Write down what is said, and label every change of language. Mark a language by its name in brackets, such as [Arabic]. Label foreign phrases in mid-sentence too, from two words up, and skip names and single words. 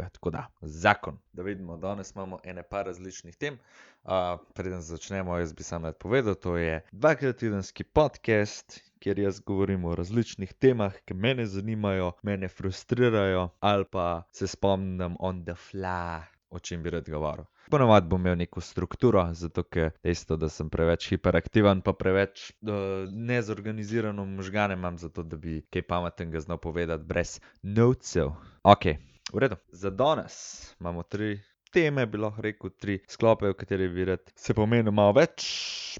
[Slovenian] Tako da, zakon. Da vidimo, danes imamo ene par različnih tem. Preden začnemo, jaz bi samo rad povedal, to je dvakrat tedenski podcast, kjer jaz govorim o različnih temah, ki mene zanimajo, mene frustrirajo ali pa se spomnim [English] on the fly, [Slovenian] o čem bi rad govoril. Ponavadi bom imel neko strukturo, zato ker dejstvo, da sem preveč hiperaktiven pa preveč nezorganizirano možgane imam, zato da bi kaj pametnega znal povedati brez notesov. Okej, v redu. Za danes imamo 3 teme, bi lahko rekel, 3 sklope, v katerih bi rad se pomenil malo več.